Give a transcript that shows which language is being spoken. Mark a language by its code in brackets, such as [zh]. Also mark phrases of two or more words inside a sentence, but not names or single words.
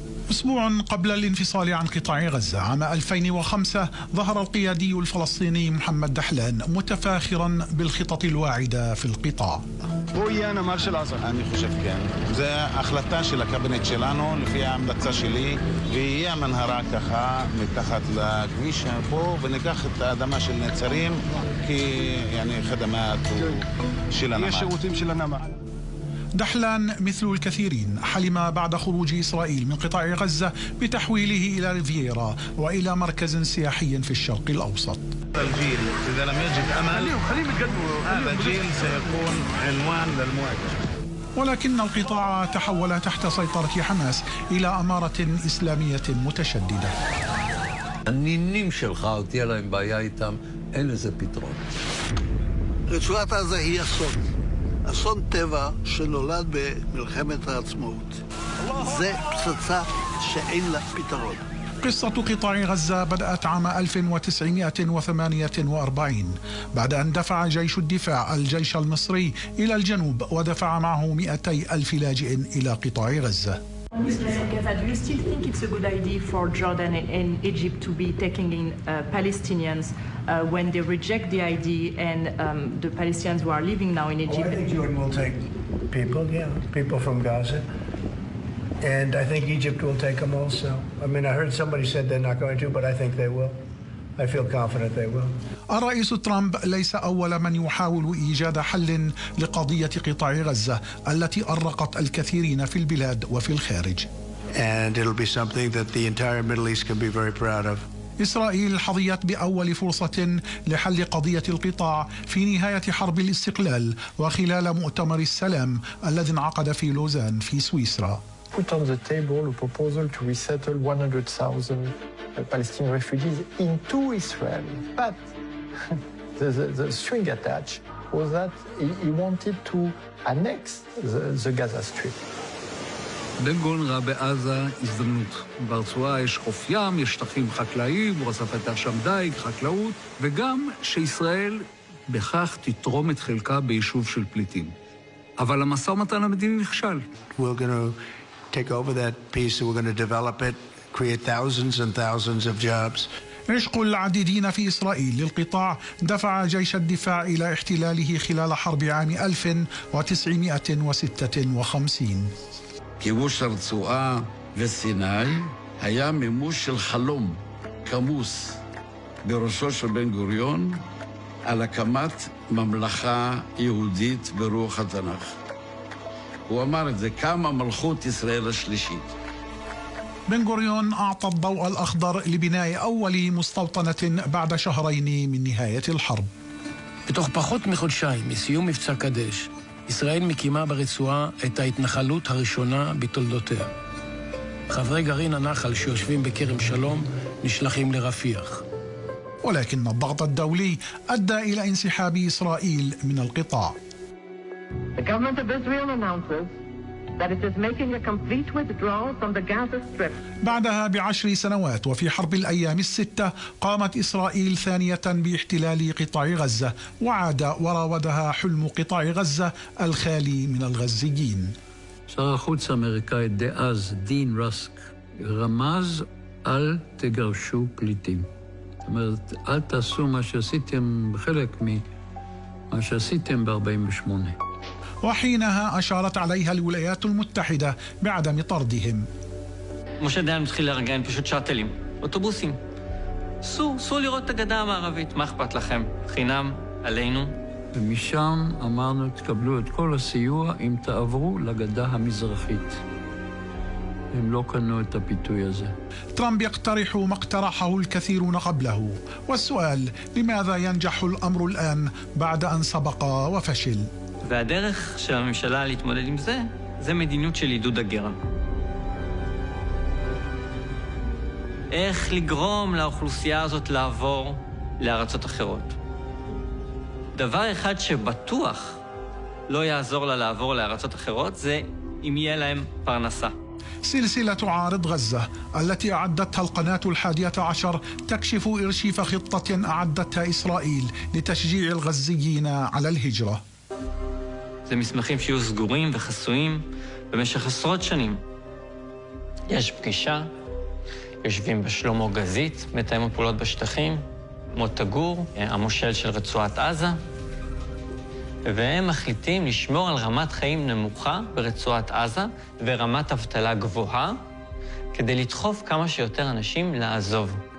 [ar] أسبوع قبل الانفصال عن قطاع غزة عام 2005 ظهر القيادي الفلسطيني محمد دحلان متفاخرا بالخطط الواعدة في القطاع. [he] אני חושב כן. זה החלטה של הקבינט שלנו, לפי ההמלצה שלי, ויהיה מנהרה ככה מתחת לכביש פה, וניקח את האדמה של נצרים, כי חדמת של הנמל. יש שירותים של הנמל. [ar] دحلان مثل الكثيرين حلم بعد خروج إسرائيل من قطاع غزة بتحويله إلى ريفيرا وإلى مركز سياحي في الشرق الأوسط. الجيل إذا لم يجد أمل هذا الجيل سيكون عنوان للمواجهة. ولكن القطاع تحول تحت سيطرة حماس إلى أمارة إسلامية متشددة. [he] הנינים שלך, תהיה להם בעיה איתם, אין לזה פתרון. רצועת עזה היא אסון טבע שנולד במלחמת העצמאות. זה פצצה שאין לה פתרון. [ar] قصة قطاع غزة بدأت عام 1948 بعد أن دفع جيش الدفاع الجيش المصري إلى الجنوب ودفع معه 200,000 لاجئ إلى قطاع غزة. [en] Mr. Gaza, do you still think it's a good idea for Jordan and Egypt to be taking in Palestinians when they reject the idea and the Palestinians who are living now in Egypt? I think Jordan will take people from Gaza. And I think Egypt will take them also. I mean, I heard somebody said they're not going to, but I think they will. I feel confident they will. [ar] الرئيس ترامب ليس أول من يحاول إيجاد حل لقضية قطاع غزة التي أرقت الكثيرين في البلاد وفي الخارج. [en] And it'll be something that the entire Middle East can be very proud of. [ar] إسرائيل حظيت بأول فرصة لحل قضية القطاع في نهاية حرب الاستقلال وخلال مؤتمر السلام الذي انعقد في لوزان في سويسرا. [en] Put on the table a proposal to resettle 100,000 Palestinian refugees into Israel. But the string attached was that he wanted to annex the Gaza Strip. [he] בן גוריון ראה בעזה הזדמנות. ברצועה יש חוף ים, יש שטחים חקלאיים, הוא רצה לפתח שם דייג, חקלאות, וגם שישראל בכך תתרום את חלקה ביישוב של פליטים. אבל המשא ומתן המדיני נכשל. [en] We're going to take over that piece and we're going to develop it, create thousands and thousands of jobs. [ar] عشق العديدين في إسرائيل للقطاع دفع جيش الدفاع إلى احتلاله خلال حرب عام 1956. [he] כיבוש הרצועה וסיני היה מימוש של חלום כמוס בראשו של בן גוריון על הקמת ממלכה יהודית ברוח התנ"ך. הוא אמר את זה, קמה מלכות ישראל השלישית. [ar] بن غوريون أعطى الضوء الأخضر لبناء أول مستوطنة بعد شهرين من نهاية الحرب. [he] בתוך פחות מחודשיים מסיום מבצע קדש, ישראל מקימה ברצועה את ההתנחלות הראשונה בתולדותיה. חברי גרעין הנחל שיושבים בכרם שלום נשלחים לרפיח. [ar] ولكن الضغط الدولي أدى إلى انسحاب إسرائيل من القطاع. [en] The government of Israel announces that it is making a complete withdrawal from the Gaza Strip. [ar] بعدها ب10 سنوات وفي حرب الأيام الستة قامت إسرائيل ثانية باحتلال قطاع غزة وعاد وراودها حلم قطاع غزة الخالي من الغزيين. [he] שר החוץ האמריקאי דאז דין רסק רמז אל תגרשו פליטים. זאת אומרת, אל תעשו מה שעשיתם, חלק ממה שעשיתם ב-48. [ar] وحينها أشارت عليها الولايات المتحدة بعدم طردهم. [he] משה דיין מתחיל לארגן פשוט שאטלים, אוטובוסים. סעו לראות את הגדה המערבית, מה אכפת לכם? חינם, עלינו. ומשם אמרנו, תקבלו את כל הסיוע אם תעברו לגדה המזרחית. הם לא קנו את הפיתוי הזה. [ar] ترامب يقترح ما اقترحه الكثيرون قبله، والسؤال لماذا ينجح الأمر الآن بعد أن سبق وفشل؟ [he] והדרך של הממשלה להתמודד עם זה מדיניות של עידוד הגירה. איך לגרום לאוכלוסייה הזאת לעבור לארצות אחרות. דבר אחד שבטוח לא יעזור לה לעבור לארצות אחרות זה אם יהיה להם פרנסה. [ar] سلسلة عارض غزة التي أعدتها القناة 11 تكشف إرشيف خطة أعدتها إسرائيل لتشجيع الغزيين على الهجرة. [he] זה מסמכים שיהיו סגורים וחסויים במשך עשרות שנים. יש פגישה, יושבים בשלמה גזית, מתאם הפעולות בשטחים, מוטה גור, המושל של רצועת עזה, והם מחליטים לשמור על רמת חיים נמוכה ברצועת עזה ורמת אבטלה גבוהה, כדי לדחוף כמה שיותר אנשים לעזוב.